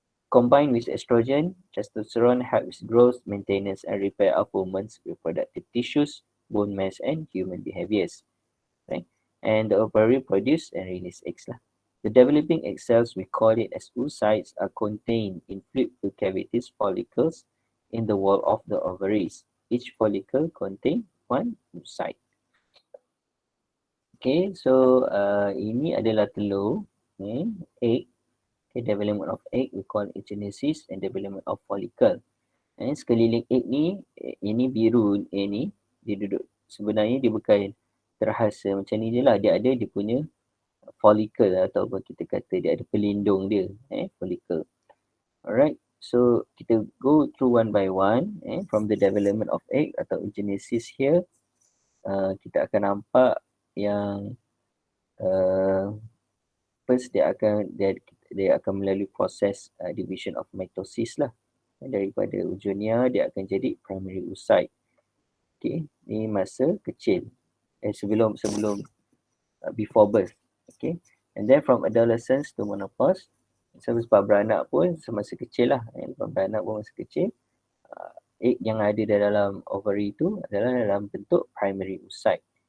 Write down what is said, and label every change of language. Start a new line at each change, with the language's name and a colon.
English: Combined with estrogen, testosterone helps growth, maintenance, and repair of women's reproductive tissues, bone mass, and human behaviors. Right? And the ovary produce and release eggs. The developing egg cells, we call it as oocytes, are contained in fluid cavities follicles in the wall of the ovaries. Each follicle contains one oocyte.
Malay: Okay, so ini adalah telur, egg.
English: Okay, development of egg we call it genesis and development of follicle.
Malay: Sekeliling egg ni, ini biru, ni dia duduk, sebenarnya dia bukan terasa macam ni je lah. Dia ada dia punya follicle atau apa kita kata dia ada pelindung dia, follicle.
English: Alright, so kita go through one by one, from the development of egg atau genesis here.
Malay: Kita akan nampak yang first dia akan melalui proses division of mitosis lah. Daripada ujonia dia akan jadi primary oocyte. Okay, ni masa kecil. Sebelum
English: before birth. Okay, and then from adolescence to menopause.
Malay: Sebab beranak pun semasa kecil lah. Beranak pun masa kecil. Egg yang ada dalam ovary tu adalah dalam bentuk primary oocyte.